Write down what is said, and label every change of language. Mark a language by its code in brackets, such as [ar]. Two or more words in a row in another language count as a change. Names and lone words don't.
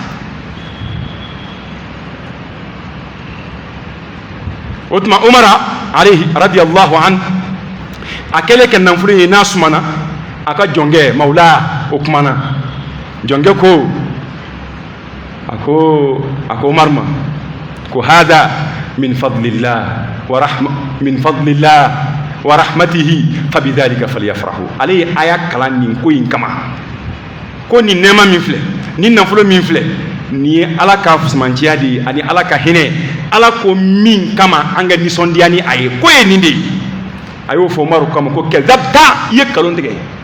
[bm] o tuma Umar [ar] رضي الله عنه [bm] a kɛlen ka nafolo ye n'a sumana a ka jɔnkɛ mawula o kumana jɔnkɛ ko a ko Umar ma ko [ar] هذا من فضل الله ورحمته فبذلك فليفرحوا [bm] ale ye aya kalan nin ko in kama ko nin nɛɛma min filɛ nin nafolo min filɛ nin ye ala ka fusamantiya de ye ani ala ka hinɛ ala ko min kama an ka nisɔndiya ni a ye ko ye nin de ye a y'o fɔ Umaru kama ko kɛzabta i ye nkalon tigɛ